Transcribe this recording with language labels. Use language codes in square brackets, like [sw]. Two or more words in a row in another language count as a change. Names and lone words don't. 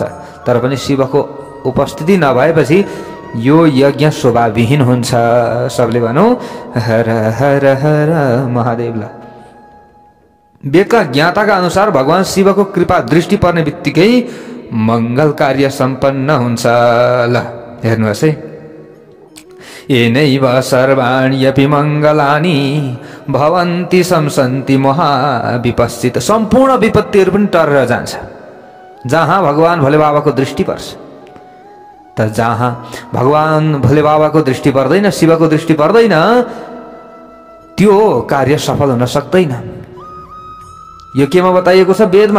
[ne] तर पनि शिवको उपस्थिति नभएपछि यो यज्ञ शोभाविहीन हुन्छ। सबले भनौँ हर हर हर महादेव। ल वेदका ज्ञाताका अनुसार भगवान शिवको कृपा दृष्टि पर्ने बित्तिकै मङ्गल कार्य सम्पन्न हुन्छ। ल हेर्नुहोस् है, [sa] येनैव सर्वाण्यपि मङ्गलानि भवन्ति शंसन्ति महाविपश्चित। [ne] सम्पूर्ण विपत्तिहरू पनि टरेर जान्छ जहाँ भगवान भोले बाबाको दृष्टि पर्छ। त जहाँ भगवान भोले बाबाको दृष्टि पर्दैन, शिवको दृष्टि पर्दैन, त्यो कार्य सफल हुन सक्दैन। यो केमा बताइएको छ? वेदमा।